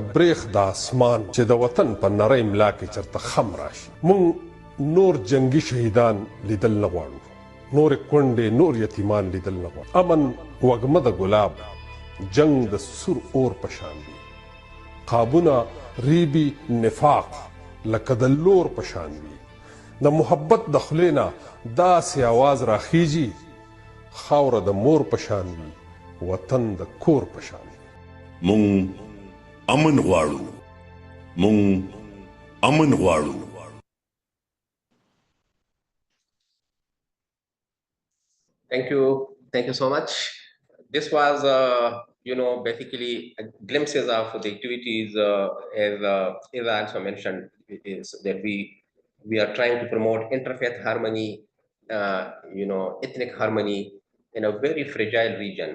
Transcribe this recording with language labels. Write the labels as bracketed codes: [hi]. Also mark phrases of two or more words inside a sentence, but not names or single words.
[ps] بریښ د اسمان چې د وطن په نرۍ ملا کې چرته خم راشي مونږ نور جنگي شهیدان لیدل نه غواړو نور کونډې نور یتیمان لیدل نه غواړو امن وږمه د ګلاب جنگ د سور اور په شان دی قابونه ریبي نفاق لکه د لور په شان دی د محبت د خولې نه داسې آواز راخیږي خاوره د مور په شان وي وطن د کور په شان وي مونږ امن غواړو مونږ امن غواړو [en] Thank you so much. This was, basically glimpses of the activities, as Eva also mentioned, is that we are trying to promote interfaith harmony, ethnic harmony in a very fragile region.